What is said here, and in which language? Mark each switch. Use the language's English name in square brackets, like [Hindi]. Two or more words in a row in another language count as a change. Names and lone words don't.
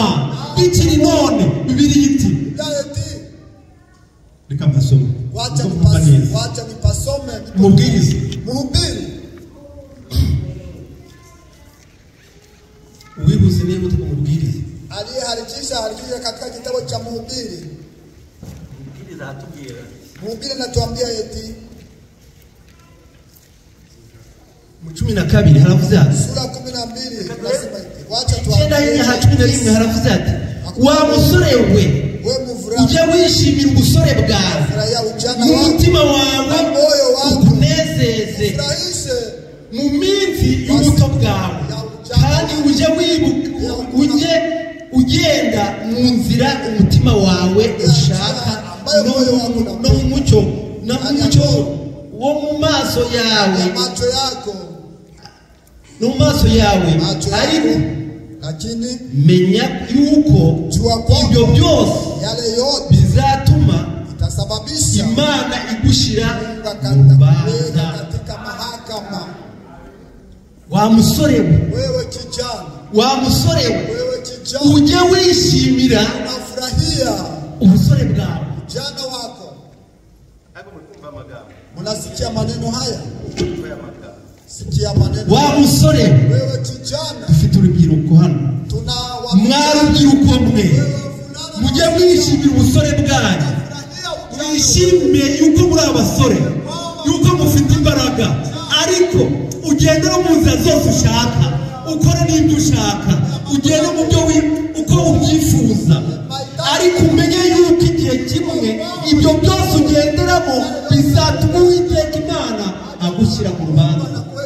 [Kinyarwanda] Bikiri none Bibiliya iti, reka mbasome, [Swahili] wacha nipasome [Kinyarwanda] Mubwiriza. [Swahili] Mhubiri. [Kinyarwanda] Uwibuze niba utuko Mubwiriza [Swahili] aliyeharikisha katika kitabu cha Mhubiri. [Kinyarwanda] Mubwiriza atubwira, [Swahili] Mhubiri natuambia eti [Kinyarwanda] mu 12 haravuze ati, [Swahili] sura 12 nasema eti, wacha [Kinyarwanda] tuambie ha 11 haravuze ati, wa musore we ujye wishimira ubusore bwawe, umutima wawe ukunezeze mu minsi y'ubuto bwawe, kandi ujye ugenda mu nzira umutima wawe ushaka, no mu mucyo wo mu maso yawe, no mu maso yawe. Ariko [Swahili] lakini [Kinyarwanda] menya yuko ibyo byose bizatuma [Swahili] itasababisha [Kinyarwanda] Imana igushira mu rubanza. [Swahili] katika mahakama. [Kinyarwanda] Wa musore [Swahili] Wewe kijana, [Kinyarwanda] wa musore [Swahili] wewe kijana, [Kinyarwanda] ujye wishimira [Swahili] unafurahia [Kinyarwanda] ubusore bwawe. [Swahili] Kijana wako. Mnasikia maneno haya? Sikia maneno. [Kinyarwanda] Wa musore [Swahili] wewe kijana, [Kinyarwanda] dufite urubyiruko hano, mwarubyiruko mwe mujye mwishimira ubusore bwanyu, mwishime yuko muri abasore, yuko mufite imbaraga, ariko ugende no mu nzira zose ushaka, ukora n'ibyo ushaka, ugende mu byo uko ubyifuza, ariko umenye yuko igihe igihe kimwe ibyo byose ugenderamo bizatuma Uwiteka Imana agushyira mu rubanza.